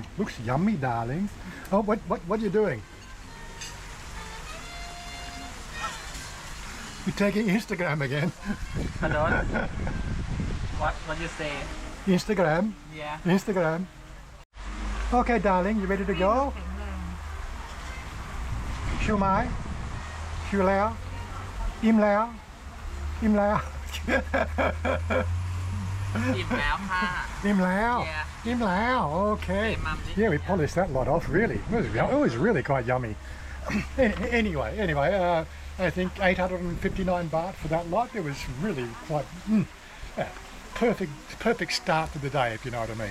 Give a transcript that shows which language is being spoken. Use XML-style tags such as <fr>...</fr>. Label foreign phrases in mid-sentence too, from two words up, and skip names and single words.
<en>Looks yummy, darling. Oh, what are you doing? You're taking Instagram again. Hello. What you say? Instagram. Yeah. Instagram. Okay, darling, you ready to go? Chiu mai? Chiu lao?</en> <th>อิ่มแล้ว? อิ่มแล้ว? อิ่มแล้วค่ะ อิ่มแล้ว?</th> <en>Yeah.</en> <th>อิ่มแล้ว, okay.</th> <en>Okay, Mum, Yeah, we polished that lot off, really. It was really quite yummy. Anyway, I think 859 baht for that lot. It was really quite perfect start to the day, if you know what I mean.</en>